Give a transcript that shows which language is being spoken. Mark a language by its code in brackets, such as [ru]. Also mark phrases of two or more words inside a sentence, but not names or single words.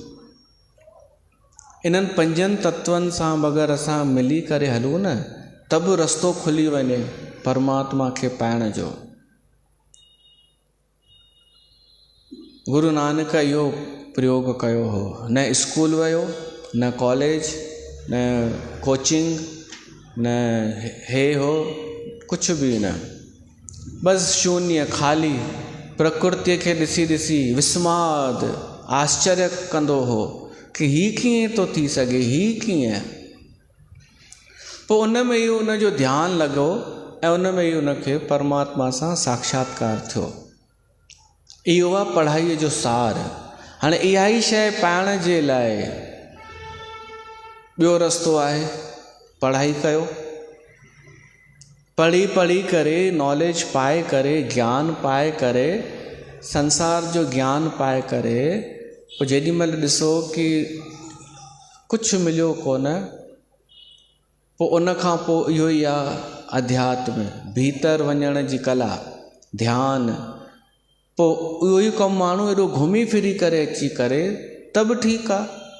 [sd] इन्हनि पंजनि तत्वनि सां अगरि असां मिली करे हलूं न, त बि रस्तो खुली वञे परमात्मा खे पाइण जो। गुरु नानक इहो प्रयोग कयो हो। न स्कूल वियो, न कॉलेज, न कोचिंग, न हे हो, कुझु बि न, बसि शून्य, ख़ाली प्रकृतिअ खे ॾिसी ॾिसी विस्माद आश्चर्य कंदो हो कि हीउ कीअं थो थी सघे, हीउ कीअं। पोइ उन में ई उनजो ध्यानु लॻो ऐं उन में ई उनखे परमात्मा सां साक्षात्कार थियो। इहो आहे पढ़ाईअ जो सार। हाणे इहा ई शइ पाइण जे लाइ ॿियो रस्तो आहे, पढ़ाई कयो। पढ़ी करे, नॉलेज पाए करे, ज्ञान पाए करे, संसार जो ज्ञान पाए करे, पोइ जेॾी महिल ॾिसो कि कुझु मिलियो कोन, पोइ उन खां पोइ इहो ई आहे अध्यात्म, भीतर वञण जी कला, ध्यानु। पोइ उहो ई कमु माण्हू एॾो घुमी फिरी करे अची करे त बि ठीकु आहे।